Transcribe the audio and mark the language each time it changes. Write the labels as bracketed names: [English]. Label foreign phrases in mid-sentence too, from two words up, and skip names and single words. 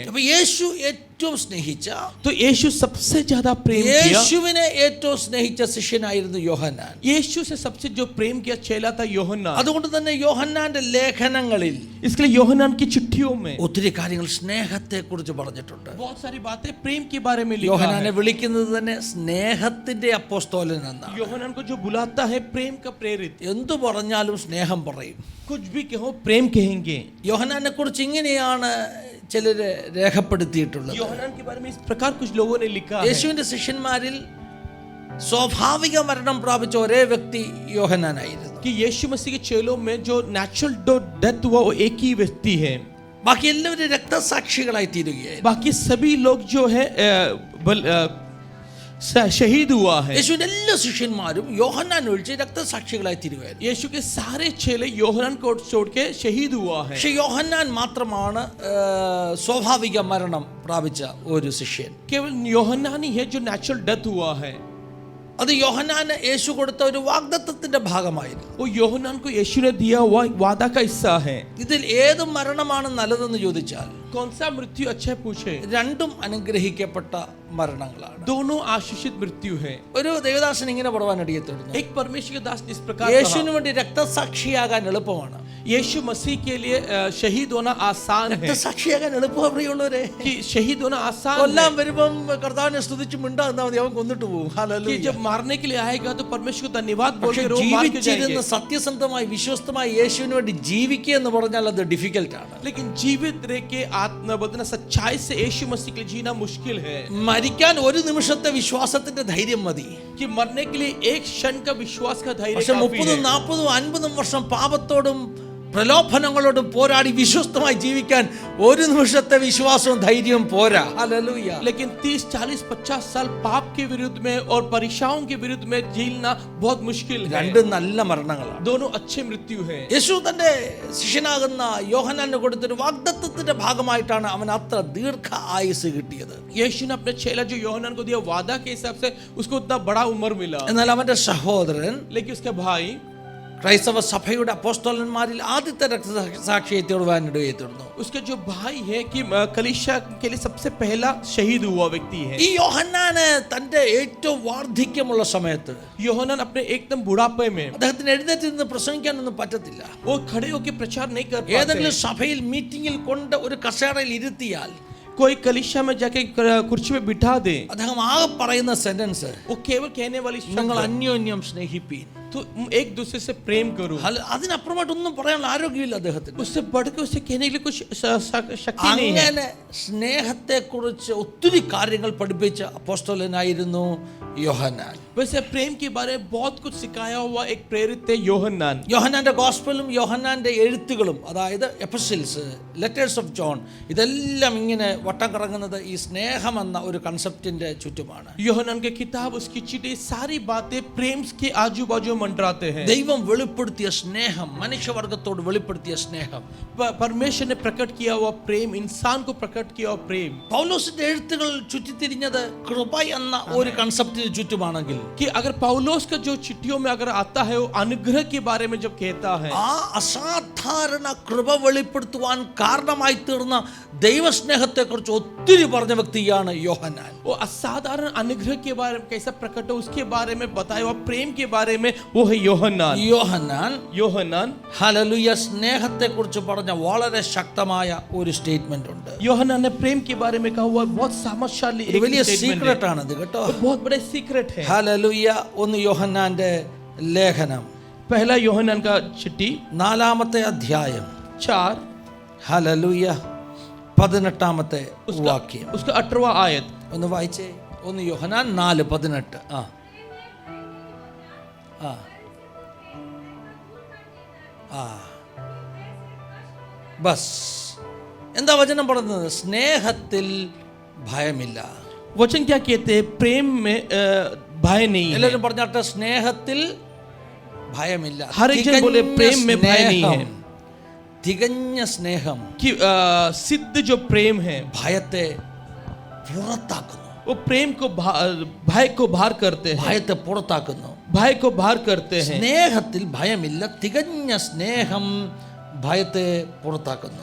[Malayalam] അപ്പോൾ യേശു ഏറ്റവും സ്നേഹിച്ച, [Hindi] तो यीशु सबसे ज्यादा प्रेम किया. [Malayalam] യേശുവിനെ ഏറ്റവും സ്നേഹിച്ച ശിഷ്യനായിരുന്നു യോഹന്നാൻ. [Hindi] यीशु से सबसे जो प्रेम किया चेला था യോഹന്നാൻ. [Malayalam] അതുകൊണ്ട് തന്നെ യോഹന്നാന്റെ ലേഖനങ്ങളിൽ [Hindi] इसके लिए യോഹന്നാൻ की चिट्ठियों में [Malayalam] ഒത്തിരി കാര്യങ്ങൾ സ്നേഹത്തെ കുറിച്ച് പറഞ്ഞിട്ടുണ്ട്. [Hindi] बहुत सारी बातें प्रेम के बारे में लिखा [Malayalam] യോഹന്നാനെ [Hindi] है. [Malayalam] വിളിക്കുന്നത് തന്നെ സ്നേഹത്തിന്റെ അപ്പോസ്തലൻ എന്നാണ്. [Hindi] യോഹന്നാൻ को जो बुलाता है प्रेम का प्रेरित. [Malayalam] എന്തു പറഞ്ഞാലും സ്നേഹം പറയും. [Hindi] कुछ भी कहो प्रेम कहेंगे. [Malayalam] യോഹന്നാനെ കുറിച്ച് ഇങ്ങനെയാണ് ചിലര് രേഖപ്പെടുത്തിയിട്ടുള്ളത്. [Hindi] യോഹന്നാൻ के बारे में इस प्रकार कुछ लोगों ने लिखा है. [Malayalam] യേശുവിന്റെ ശിഷ്യന്മാരിൽ സ്വാഭാവിക മരണം പ്രാപിച്ച ഒരേ വ്യക്തി യോഹന്നാനായിരുന്നു. [Hindi] कि यीशु मसीह के चेलों में जो [English] natural death [Hindi] हुआ वो एक ही व्यक्ति है, [Malayalam] ബാക്കി എല്ലാവരും രക്തസാക്ഷികളായി തീരുകയായിരുന്നു. [Hindi] बाकी सभी लोग जो है शहीद हुआ है. [Malayalam] യേശുവിന്റെ എല്ലാ ശിഷ്യന്മാരും യോഹന്നാൻ ഒഴിച്ച് രക്തസാക്ഷികളായി തീരുകയായിരുന്നു. [Hindi] यीशु के सारे चेले യോഹന്നാൻ को छोड़ के शहीद हुआ है. [Malayalam] പക്ഷെ യോഹന്നാൻ മാത്രമാണ് സ്വാഭാവിക മരണം പ്രാപിച്ച ഒരു ശിഷ്യൻ. [Hindi] केवल യോഹന്നാൻ ही है जो [English] natural death [Hindi] हुआ है. [Malayalam] അത് യോഹന്നാന് യേശു കൊടുത്ത ഒരു വാഗ്ദത്തത്തിന്റെ ഭാഗമായിരുന്നു. [Hindi] वो യോഹന്നാൻ को यीशु ने दिया हुआ एक वादा का हिस्सा है. [Malayalam] ഇതിൽ ഏത് മരണമാണ് നല്ലതെന്ന് ചോദിച്ചാൽ [Hindi] कौन सा मृत्यु अच्छा पूछे, [Malayalam] രണ്ടും അനുഗ്രഹിക്കപ്പെട്ട മരണങ്ങളാണ്. [Hindi] दोनों आशीषित मृत्यु है. [Malayalam] ഒരു ദേവദാസൻ ഇങ്ങനെ പറയാൻ ഇടയെത്തുന്നു, [Hindi] एक परमेश्वर के दास इस प्रकार [Malayalam] യേശുവിന് വേണ്ടി രക്തസാക്ഷിയാകാൻ എളുപ്പമാണ്. [Hindi] यीशु मसीह के लिए शहीद होना आसान है. [Malayalam] രക്തസാക്ഷിയാകാൻ എളുപ്പം പ്രിയമുള്ളവരെ. [Hindi] कि शहीद होना आसान [Malayalam] കൊല്ലാൻ [Hindi] है. [Malayalam] വരുമ്പം കർത്താവിനെ സ്തുതിച്ച് മിണ്ടാന്നാ മതി, അവൻ കൊന്നിട്ട് പോകും. [Hindi] कि जब मारने के लिए आएगा तो परमेश्वर को धन्यवाद बोल [Malayalam] പക്ഷെ [Hindi] के वो मार के [Malayalam] ജീവിച്ചിരുന്ന് [Hindi] जाएंगे. [Malayalam] സത്യസന്ധമായി വിശ്വസ്തമായി യേശുവിന് വേണ്ടി ജീവിക്കുക എന്ന് പറഞ്ഞാൽ അത് ഡിഫിക്കൽട്ട് ആണ്. [Hindi] लेकिन जीवित रह के आत्मा बदलना सच्चाई से यीशु मसीह के लिए जीना मुश्किल है. [Malayalam] മരിക്കാൻ ഒരു നിമിഷത്തെ വിശ്വാസത്തിന്റെ ധൈര്യം മതി. [Hindi] कि मरने के लिए एक क्षण का विश्वास का धैर्य [Malayalam] പക്ഷെ [Hindi] काफी 30, है. [Malayalam] 40, 50 വർഷം പാപത്തോടും പ്രലോഭനങ്ങളോടും പോരാടി വിശ്വസ്തമായി ജീവിക്കാൻ ഒരു നിമിഷത്തെ വിശ്വാസവും ധൈര്യവും പോരാ. ഹല്ലേലൂയ. [Hindi] लेकिन 30, 40, 50 साल पाप के विरुद्ध में और परीक्षाओं के विरुद्ध में झेलना बहुत मुश्किल है. [Malayalam] രണ്ടും നല്ല മരണങ്ങളാണ്. [Hindi] दोनों अच्छे मृत्यु है. [Malayalam] യേശു തന്റെ ശിഷ്യനാകുന്ന യോഹന്നാന് കൊടുത്തൊരു വാഗ്ദത്തത്തിന്റെ ഭാഗമായിട്ടാണ് അവൻ അത്ര ദീർഘ ആയുസ് കിട്ടിയത്. [Hindi] यीशु ने अपने चेला जो യോഹന്നാन को दिया वादा के हिसाब से उसको उतना बड़ा उम्र मिला. [Malayalam] എന്നാൽ അവന്റെ സഹോദരൻ [Hindi] लेकिन उसके भाई [Malayalam] ക്രൈസ്തവ സഭയുടെ അപ്പോസ്തലന്മാരിൽ ആദ്യത്തെ രക്തസാക്ഷിയെ തീർന്നു. [Hindi] उसके जो भाई है कि कलीसिया के लिए सबसे पहला शहीद हुआ व्यक्ति है. [Malayalam] ഈ യോഹന്നാന് തന്റെ ഏറ്റവും വാർദ്ധക്യമുള്ള സമയത്ത് [Hindi] യോഹന്നാൻ अपने एकदम बुढ़ापे में [Malayalam] അദ്ദേഹത്തിന് എഴുന്നേറ്റ് നിന്ന് പ്രസംഗിക്കാനൊന്നും പറ്റത്തില്ല. [Hindi] वो खड़े होकर प्रचार नहीं कर [Malayalam] ഏതെങ്കിലും [Hindi] पाते. [Malayalam] സഭയിൽ മീറ്റിംഗിൽ കൊണ്ട് ഒരു കസേരയിൽ ഇരുത്തിയാൽ [Hindi] कोई कलीसिया में जाके कुर्सी में बिठा दे, [Malayalam] അദ്ദേഹം ആകെ പറയുന്ന സെന്റൻസ് [Hindi] वो केवल कहने वाली [Malayalam] നിങ്ങൾ [Hindi] शब्द [Malayalam] അന്യോന്യം സ്നേഹിപ്പീൻ. [Hindi] तो एक दूसरे से प्रेम करो. [Malayalam] അതിനപ്പുറമായിട്ടൊന്നും പറയാനുള്ള ആരോഗ്യമില്ല അദ്ദേഹത്തിന്. [Hindi] उससे बढ़ के उसे कहने के लिए कुछ शक्ति नहीं है. [Malayalam] അങ്ങനെ സ്നേഹത്തെക്കുറിച്ച് ഒത്തിരി കാര്യങ്ങൾ പഠിപ്പിച്ച അപ്പോസ്തലനായിരുന്നു യോഹന്നാൻ. [Hindi] वैसे प्रेम के बारे में बहुत कुछ सिखाया हुआ एक प्रेरित थे യോഹന്നാൻ. [Malayalam] യോഹന്നാന്റെ ഗോസ്പലും യോഹന്നാന്റെ എഴുത്തുകളും, അതായത് എപ്പിസിൽസ്, ലെറ്റേഴ്സ് ഓഫ് ജോൺ, ഇതെല്ലാം ഇങ്ങനെ വട്ടം കറങ്ങുന്നത് ഈ സ്നേഹം എന്ന ഒരു കൺസെപ്റ്റിന്റെ ചുറ്റുമാണ്. [Hindi] യോഹന്നാൻ के किताब, उसकी चिट्ठी, सारी बातें प्रेम के आजू बाजू मंडराते हैं. [Malayalam] ദൈവം വെളിപ്പെടുത്തിയ സ്നേഹം, മനുഷ്യവർഗത്തോട് വെളിപ്പെടുത്തിയ സ്നേഹം, [Hindi] परमेश्वर ने प्रकट किया हुआ प्रेम, इंसान को प्रकट किया हुआ प्रेम. [Malayalam] പൗലോസിന്റെ എഴുത്തുകൾ ചുറ്റിത്തിരിഞ്ഞത് കൃപ എന്ന ഒരു കൺസെപ്റ്റിന് ചുറ്റുമാണെങ്കിൽ [Hindi] कि अगर पौलुस का जो चिट्ठियों में अगर आता है वो अनुग्रह के बारे में जब कहता है, [Malayalam] ആ അസാധാരണ കൃപ വെളിപ്പെടുത്തുവാൻ കാരണമായി തീർന്ന ദൈവസ്നേഹത്തെക്കുറിച്ച് ഒത്തിരി പറഞ്ഞ വ്യക്തിയാണ് യോഹന്നാൻ. [Hindi] वो असाधारण अनुग्रह के बारे में कैसा प्रकट हो उसके बारे में बताया हुआ प्रेम के बारे में वो है യോഹന്നാൻ. [Malayalam] യോഹന്നാൻ ഹല്ലേലൂയ സ്നേഹത്തെക്കുറിച്ച് പറഞ്ഞ വളരെ ശക്തമായ ഒരു സ്റ്റേറ്റ്മെന്റ് ഉണ്ട്. [Hindi] യോഹന്നാൻ ने प्रेम के बारे में कहा हुआ बहुत सामर्थ्यशाली [Malayalam] ഒരു വലിയ [Hindi] एक statement [Malayalam] സീക്രട്ട് [Hindi] है. [Malayalam] ആണത് കേട്ടോ. [Hindi] बहुत बड़े सीक्रेट है. [Malayalam] ഹല്ലേലൂയ. ഒന്ന് യോഹന്നാന്റെ ലേഖനം [Hindi] पहला യോഹന്നാൻ का चिट्ठी [Malayalam] 4-ാമത്തെ അധ്യായം 4 ഹല്ലേലൂയ 18-ാമത്തെ വാക്യം. [Hindi] उसका 18वां आयत. [Malayalam] ഒന്ന് വായിച്ചേ. ഒന്ന് യോഹന്നാൻ 4:18. ബസ് എന്താ വചനം പറയുന്നത്? സ്നേഹത്തിൽ ഭയമില്ല. [Hindi] वचन क्या कहते हैं? प्रेम में भय नहीं है. [Malayalam] എല്ലാവരും പറഞ്ഞാട്ടെ, സ്നേഹത്തിൽ ഭയമില്ല. [Hindi] हर एक जन बोले प्रेम में भय नहीं है. [Malayalam] തികഞ്ഞ സ്നേഹം [Hindi] कि सिद्ध जो प्रेम है [Malayalam] ഭയത്തെ പുറത്താക്കുന്നു. [Hindi] वो प्रेम को भय को बाहर करते हैं. [Malayalam] ഭയത്തെ പുറത്താക്കുന്നു. [Hindi] भय को बाहर करते हैं. [Malayalam] സ്നേഹത്തിൽ ഭയമില്ല. തികഞ്ഞ സ്നേഹം ഭയത്തെ പുറത്താക്കുന്നു.